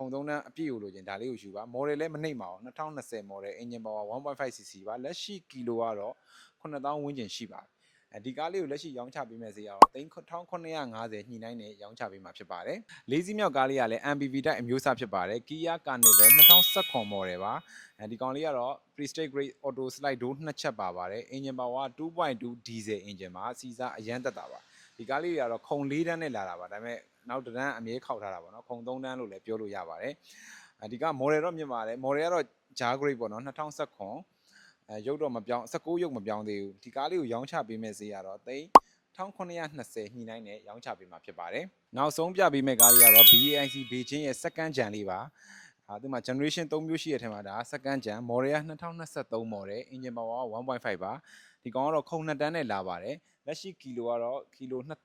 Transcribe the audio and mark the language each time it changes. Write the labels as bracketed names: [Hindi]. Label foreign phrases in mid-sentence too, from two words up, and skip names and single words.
[Burmese] 3တန်းအပြည့်ကိုလိုချင်ဒါလေးကိုယူပါ model လည်းမနှိမ့်ပါဘူး2020 [English] model engine power [Burmese] 1.5cc ပါလက်ရှိကီလိုကတော့9000ဝန်းကျင်ရှိပါတယ်ဒီကားလေးကိုလက် ရှိရောင်းချပေးမယ့်ဈေးကတော့3950ညှိနှိုင်းနဲ့ရောင်းချပေးမှာဖြစ်ပါတယ်လေးစီးမြောက်ကားလေးကလည်း MPV တိုက်အမျိုးအစားဖြစ်ပါတယ် Kia Carnival 2019 model ပါဒီကောင်လေးကတော့ [English] Prestige Grade Auto Slide Door [Burmese] 2 ချက်ပါပါတယ် [English] engine power 2.2 diesel engine [Burmese] ပါစီစားအရန်တက်တာပါဒီကားလေးတွေကတော့ခုံ4တန်းနဲ့လာတာပါဒါပေမဲ့နောက်တန်းအမြဲခောက်ထားတာပေါ့နော်ခုံ3တန်းလို့လည်းပြောလို့ရပါတယ်ဒီက model တော့မြင်ပါတယ် model ကတော့ [English] Jar Grade [Burmese] ပေါ့နော် 2019ရုပ်တော့မပြောင်း19ရုပ်မပြောင်းသေးဘူးဒီကားလေးကိုရောင်းချပေးမယ့်ဈေးကတော့1920ညှိနှိုင်းနဲ့ရောင်းချပေးမှာဖြစ်ပါတယ်နောက်ဆုံးပြပေးမယ့်ကားလေးကတော့ BAIC Beijing ရဲ့ [English] second gen [Burmese] လေးပါဒီမှာ generation 3မျိုးရှိတဲ့ထဲမှာဒါ [English] second gen model [Burmese] က2023 model [English] engine power [Burmese] 1.5 ပါဒီကောင်ကတော့ခုံ2တန်းနဲ့လာပါတယ်လက်ရှိကီလိုကတော့ကီလို